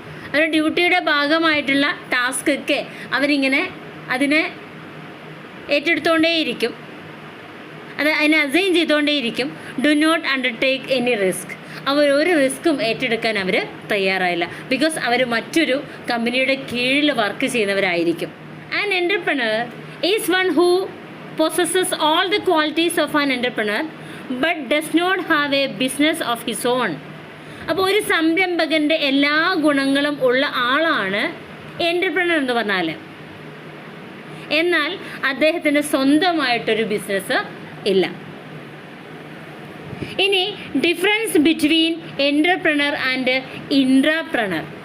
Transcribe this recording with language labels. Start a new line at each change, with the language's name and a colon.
Malayalam: അവരുടെ ഡ്യൂട്ടിയുടെ ഭാഗമായിട്ടുള്ള ടാസ്കൊക്കെ അവരിങ്ങനെ അതിനെ ഏറ്റെടുത്തുകൊണ്ടേയിരിക്കും, അതിനെ assign ചെയ്തുകൊണ്ടേയിരിക്കും.
English: Do not undertake any risk.
Malayalam: അവർ ഒരു റിസ്ക്കും ഏറ്റെടുക്കാൻ അവർ തയ്യാറായില്ല. ബിക്കോസ് അവർ മറ്റൊരു കമ്പനിയുടെ കീഴിൽ work ചെയ്യുന്നവരായിരിക്കും.
English: An entrepreneur is one who possesses all the qualities of an entrepreneur but does not have a business of his own.
Malayalam: അപ്പോൾ ഒരു സംരംഭകൻ്റെ എല്ലാ ഗുണങ്ങളും ഉള്ള ആളാണ് എൻ്റർപ്രണർ എന്ന് പറഞ്ഞാൽ. എന്നാൽ അദ്ദേഹത്തിന് സ്വന്തമായിട്ടൊരു ബിസിനസ് ഇല്ല.
English: ഇനി difference between entrepreneur and intrapreneur.